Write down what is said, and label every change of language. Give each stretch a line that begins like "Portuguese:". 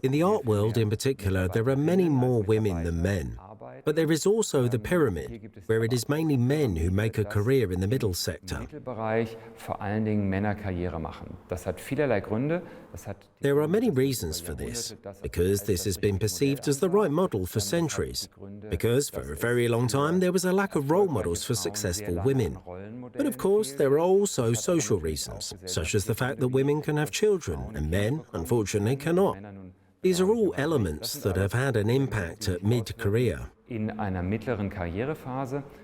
English: In the art world in particular, there are many more women than men. But there is also the pyramid, where it is mainly men who make a career in the middle sector.
German: Mittelbereich vor allen Dingen Männer Karriere machen. Das hat vielerlei Gründe.
English: There are many reasons for this, because this has been perceived as the right model for centuries, because for a very long time there was a lack of role models for successful women. But of course there are also social reasons, such as the fact that women can have children and men, unfortunately, cannot. These are all elements that have had an impact at mid-career.
German: In einer mittleren Karrierephase.